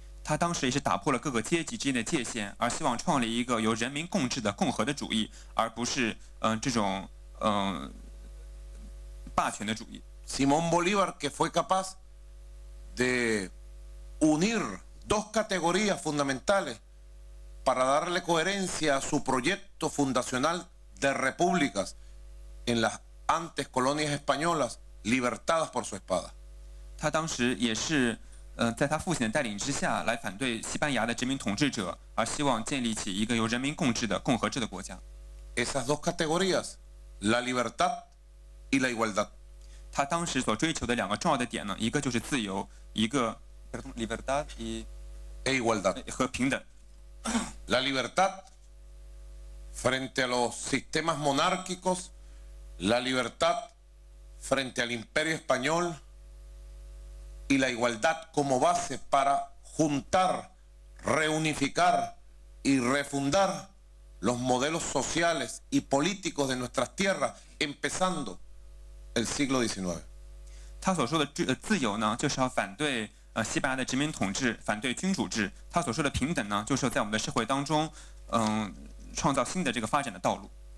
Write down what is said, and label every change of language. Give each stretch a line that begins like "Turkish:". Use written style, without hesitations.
Chinese: 他当时也是打破了各个阶级之间的界限，而希望创立一个由人民共治的共和的主义，而不是这种霸权的主义。
Spanish: Simón Bolívar, que fue capaz de unir dos categorías fundamentales para darle coherencia a su proyecto fundacional de repúblicas en las antes colonias españolas libertadas por su espada.
Chinese: 他当时也是在他父亲的带领之下来反对西班牙的殖民统治者，而希望建立起一个由人民共治的共和制的国家。
Spanish: Esas dos categorías, la libertad y la igualdad.
Chinese: 他当时所追求的2个重要的点呢，一个就是自由，一个
Spanish: libertad y igualdad
Chinese: 和平等。
Spanish: La libertad frente a los sistemas monárquicos, la libertad frente al imperio español y la igualdad como base para juntar, reunificar y refundar los modelos sociales y políticos de nuestras tierras, empezando el siglo XIX.
Chinese: 他所说的自由呢，就是要反对西班牙的殖民统治，反对君主制。他所说的平等呢，就是在我们的社会当中，创造新的这个发展的道路。